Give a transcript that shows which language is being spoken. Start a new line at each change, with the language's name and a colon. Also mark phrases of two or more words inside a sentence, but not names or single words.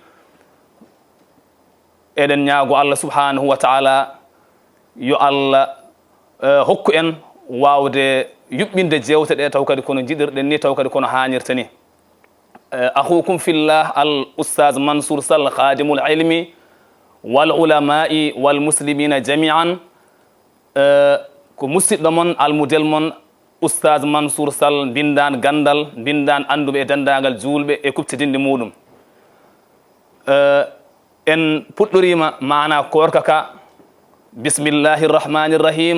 Fula: eɗen ñaago allah
Arabic: سبحانه وتعالى
Fula: yo allah hokku en wawde yuɓɓinde jewte ɗe taw kadi kono jiɗirɗen ni taw kadi kono hannirta ni
Arabic: أخوكم في الله الأستاذ
Fula: mansour sall
Arabic: خادم العلم والعلماء والمسلمين جميعا
Fula: ko musidɗo mon almudel mon ustaz mansour sall bindan gandal bindan anduɓe e dendagal julɓe e kuptidinde muɗum en puɗɗorima mana korka ka
Arabic: بسم الله الرحمن الرحيم